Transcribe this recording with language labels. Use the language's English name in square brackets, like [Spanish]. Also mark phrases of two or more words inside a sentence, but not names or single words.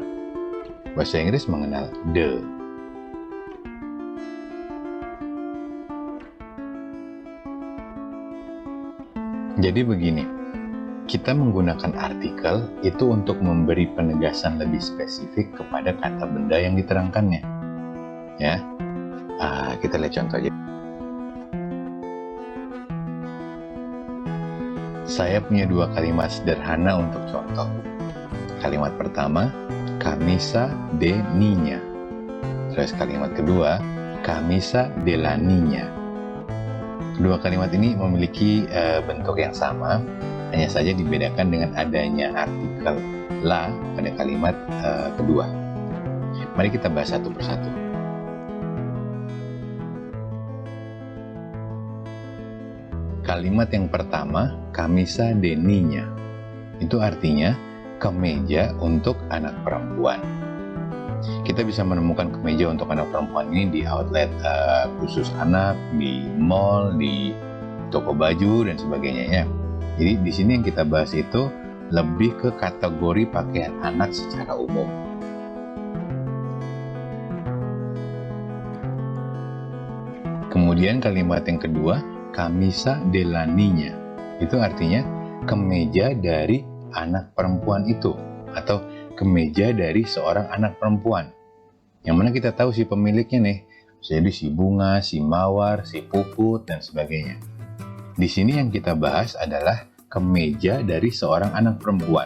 [Indonesian] Bahasa Inggris mengenal the. Jadi begini, kita menggunakan artikel itu untuk memberi penegasan lebih spesifik kepada kata benda yang diterangkannya. Ya. Kita lihat contoh aja. Saya punya dua kalimat sederhana untuk contoh. Kalimat pertama, [Spanish] camisa de niña. [Indonesian] Terus kalimat kedua, [Spanish] camisa de la niña. [Indonesian] Kedua kalimat ini memiliki bentuk yang sama, hanya saja dibedakan dengan adanya artikel la pada kalimat kedua. Mari kita bahas satu persatu. Kalimat yang pertama, [Spanish] camisa de niña, [Indonesian] itu artinya kemeja untuk anak perempuan. Kita bisa menemukan kemeja untuk anak perempuan ini di outlet khusus anak, di mall, di toko baju dan sebagainya ya. Jadi di sini yang kita bahas itu lebih ke kategori pakaian anak secara umum. Kemudian kalimat yang kedua, [Spanish] camisa de la niña, [Indonesian] itu artinya kemeja dari anak perempuan itu, atau kemeja dari seorang anak perempuan. Yang mana kita tahu si pemiliknya nih, jadi si Bunga, si Mawar, si Puput, dan sebagainya. Di sini yang kita bahas adalah kemeja dari seorang anak perempuan.